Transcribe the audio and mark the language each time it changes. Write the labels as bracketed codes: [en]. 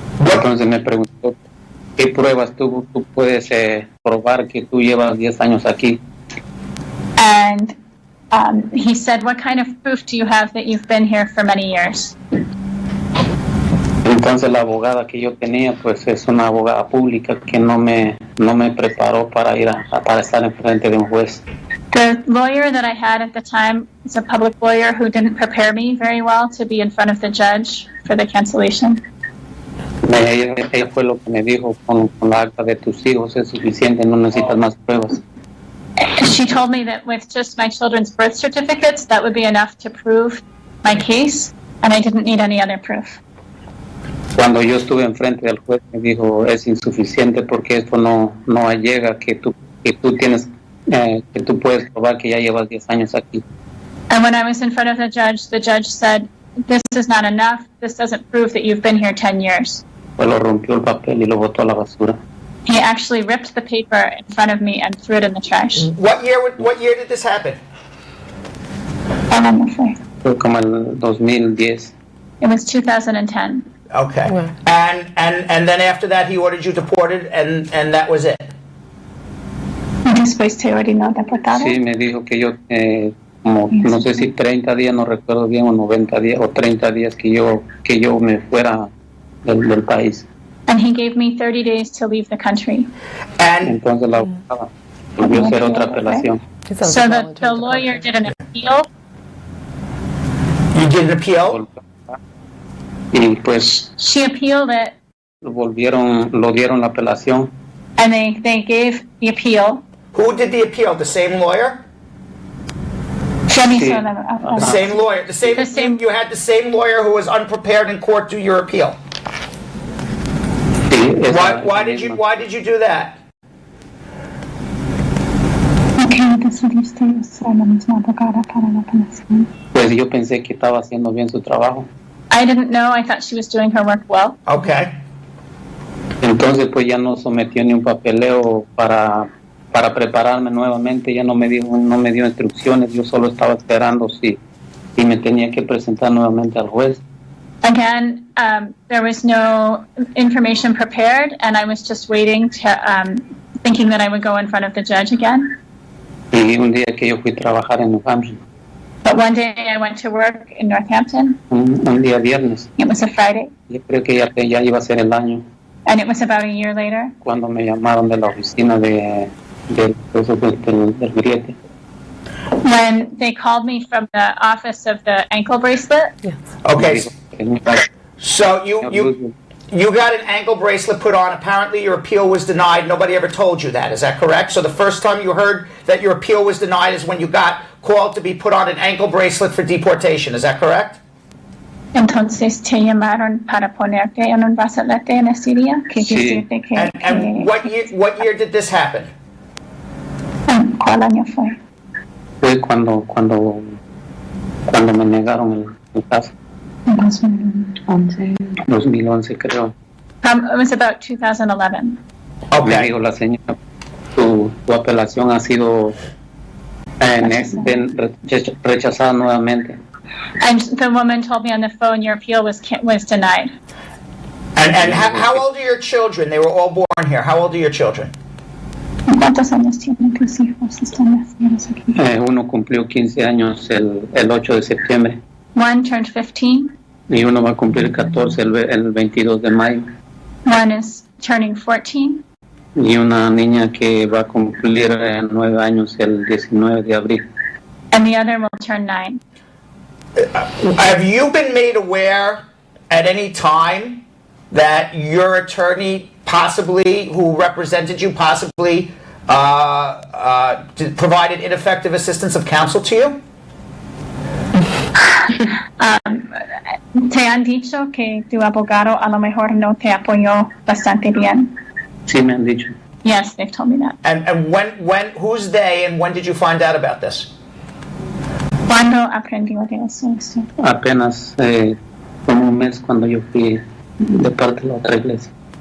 [es] Entonces me preguntó, ¿qué pruebas tú puedes probar que tú llevas 10 años aquí? [en] And he said, what kind of proof do you have that you've been here for many years? [es] Entonces la abogada que yo tenía, pues es una abogada pública que no me preparó para para estar enfrente de un juez. [en] The lawyer that I had at the time is a public lawyer who didn't prepare me very well to be in front of the judge for the cancellation. [es] Ella fue lo que me dijo, con la acta de tus hijos es suficiente, no necesitas más pruebas. [en] She told me that with just my children's birth certificates, that would be enough to prove my case, and I didn't need any other proof. [es] Cuando yo estuve enfrente del juez me dijo, es insuficiente porque esto no llega que tú tienes que tú puedes probar que ya llevas 10 años aquí. [en] And when I was in front of the judge said, this is not enough, this doesn't prove that you've been here 10 years. [es] Pues lo rompió el papel y lo botó a la basura. [en] He actually ripped the paper in front of me and threw it in the trash. What year did this happen? [es] Fue como el 2010. [en] It was 2010. Okay. And then after that he ordered you deported, and that was it. [es] Después te ordenó deportado. Sí, me dijo que yo como no sé si 30 días, no recuerdo bien, o 90 días o 30 días que yo me fuera del país. [en] And he gave me 30 days to leave the country. [es] Entonces la abogada volvió a hacer otra apelación. [en] So the lawyer did an appeal. You did an appeal? [es] Y pues [en] She appealed it, [es] lo dieron la apelación. [en] and they gave the appeal. Who did the appeal? The same lawyer? [es] Sí. [en] The same lawyer. The same. You had the same lawyer who was unprepared in court do your appeal. Why did you do that? [es] Pues yo pensé que estaba haciendo bien su trabajo. [en] I didn't know. I thought she was doing her work well. Okay. [es] Entonces pues ya no sometió ni un papeleo para prepararme nuevamente, ya no me dio instrucciones, yo solo estaba esperando si me tenía que presentar nuevamente al juez. [en] Again, there was no information prepared, and I was just waiting to, thinking that I would go in front of the judge again. [es] Y un día que yo fui a trabajar en New Hampshire, [en] But one day I went to work in Northampton. [es] un día viernes, [en] It was a Friday, [es] yo creo que ya iba a ser el año, [en] and it was about a year later. [es] cuando me llamaron de la oficina del griete. [en] When they called me from the office of the ankle bracelet. Okay. So you got an ankle bracelet put on. Apparently your appeal was denied. Nobody ever told you that. Is that correct? So the first time you heard that your appeal was denied is when you got called to be put on an ankle bracelet for deportation. Is that correct? [es] Entonces te llamaron para ponerte en un brazalete en Siria. Sí. [en] And what year did this happen? [es] ¿Cuál año fue? Fue cuando me negaron el caso. 2011 creo. [en] It was about 2011. [es] Me dijo la señora, tu apelación ha sido rechazada nuevamente. [en] And the woman told me on the phone your appeal was denied. And how old are your children? They were all born here. How old are your children? [es] ¿Cuántos años tienen tus hijos? Están nacidos aquí. Uno cumplió 15 años el 8 de septiembre. [en] One turned 15. [es] Y uno va a cumplir 14 el 22 de mayo. [en] One is turning 14. [es] Y una niña que va a cumplir 9 años el 19 de abril. [en] And the other will turn 9. Have you been made aware at any time that your attorney possibly, who represented you, possibly provided ineffective assistance of counsel to you? [es] ¿Te han dicho que tu abogado a lo mejor no te apoyó bastante bien? Sí, me han dicho. [en] Yes, they've told me that. And when who's they, and when did you find out about this? [es] ¿Cuándo aprendió de eso? Apenas como un mes cuando yo fui de parte de la otra iglesia.